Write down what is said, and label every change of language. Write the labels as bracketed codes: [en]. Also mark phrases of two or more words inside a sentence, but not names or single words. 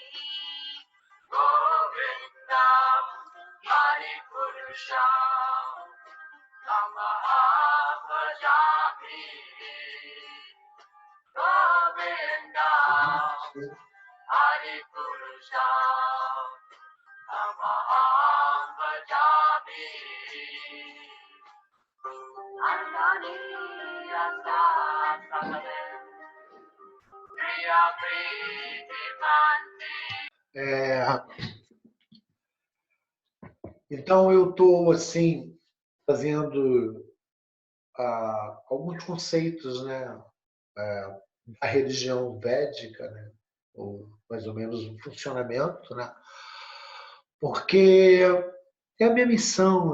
[sa] Govindam Haripurusham Namaham Bhajami Govindam Haripurusham Namaham Bhajami Andani Asa Sakale Sri [pt] É, então eu estou assim fazendo alguns conceitos, né, da religião védica, né, ou mais ou menos o funcionamento, né, porque é a minha missão.